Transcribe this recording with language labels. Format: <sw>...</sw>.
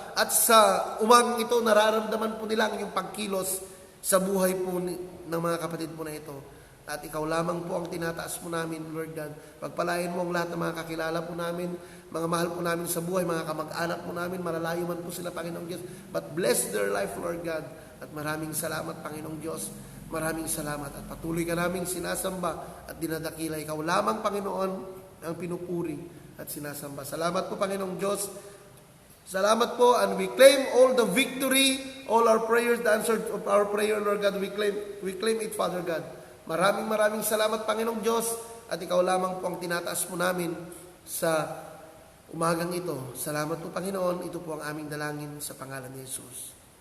<tl>At sa umagang ito, nararamdaman po nila ang inyong pagkilos sa buhay po ng mga kapatid po na ito. At ikaw lamang po ang tinataas po namin, Lord God. Pagpalain mo ang lahat ng mga kakilala po namin, mga mahal po namin sa buhay, mga kamag-anak po namin, malalayo man po sila, Panginoong Diyos.</tl> <en>But bless their life, Lord God.</en> <tl>At maraming salamat, Panginoong Diyos. Maraming salamat. At patuloy ka naming sinasamba at dinadakila. Ikaw lamang, Panginoon, ang pinupuri at sinasamba. Salamat po, Panginoong Diyos. Salamat po,</tl> <en>and we claim all the victory, all our prayers, the answer of our prayer, Lord God, we claim it, Father God.</en> <tl>Maraming salamat, Panginoong Diyos, at ikaw lamang po ang tinataas po namin sa umagang ito. Salamat po, Panginoon, ito po ang aming dalangin sa pangalan ni Jesus.</tl>